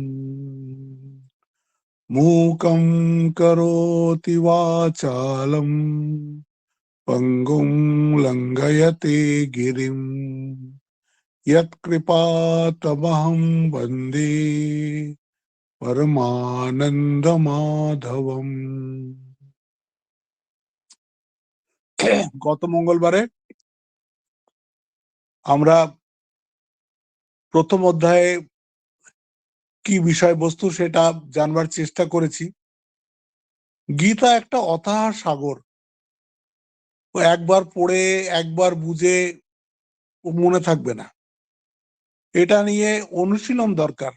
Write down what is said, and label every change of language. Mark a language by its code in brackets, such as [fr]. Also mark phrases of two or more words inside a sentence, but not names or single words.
[sa] मूकं करोति वाचालं पङ्गुं लङ्घयते गिरिं यत्कृपातमहं वन्दे परमानन्दमाधवम्। [bn] গত মঙ্গলবারে আমরা প্রথম অধ্যায়ে কি বিষয়বস্তু সেটা জানবার চেষ্টা করেছি। গীতা একটা অথাহ সাগর, ও একবার পড়ে একবার বুঝে মনে থাকবে না, এটা নিয়ে অনুশীলন দরকার।